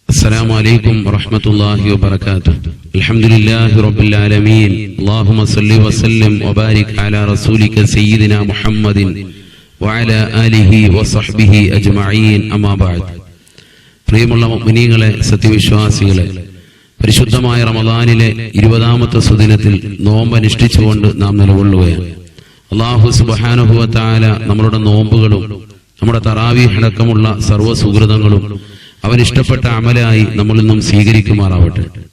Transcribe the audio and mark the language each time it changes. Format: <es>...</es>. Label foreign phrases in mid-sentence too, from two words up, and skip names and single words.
<ar>السلام عليكم ورحمة الله وبركاته. الحمد لله رب العالمين. اللهم صل وسلم وبارك على رسولك سيدنا محمد وعلى آله وصحبه أجمعين. أما بعد.</ar> <ml>പ്രിയമുള്ള മുഅ്മിനീങ്ങളെ, സത്യവിശ്വാസികളെ, പരിശുദ്ധമായ റമദാനിലെ 20ാമത്തെ സുദിനത്തിൽ നോമ്പ് അനുഷ്ഠിച്ചുകൊണ്ട് നാം നിലകൊള്ളുകയാണ്.</ml> <ar>الله سبحانه وتعالى</ar> <ml>നമ്മളുടെ നോമ്പുകളും നമ്മുടെ തറാവീഹ് അടക്കമുള്ള സർവ്വ സുകൃതങ്ങളും അവൻ ഇഷ്ടപ്പെട്ട അമലായി നമ്മളിൽ നിന്നും സ്വീകരിക്കുമാറാവട്ടെ.</ml>